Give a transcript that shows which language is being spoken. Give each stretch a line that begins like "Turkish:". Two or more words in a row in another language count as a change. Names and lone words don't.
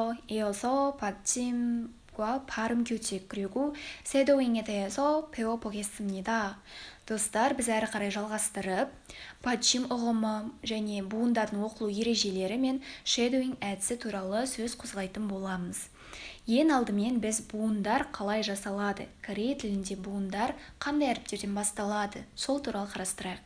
Korean: 이어서 받침과 발음 규칙 그리고 쉐도잉에 대해서 배워보겠습니다.
Kazakh: Достар, біз әрі қарай жалғастырып, 받침 ұғымы және буындардың оқылу ережелері мен шедоуинг әдісі туралы сөз қозғайтын боламыз. Ең алдымен біз буындар қалай жасалады, корей тілінде буындар қандай әріптерден басталады, сол туралы қарастырайық.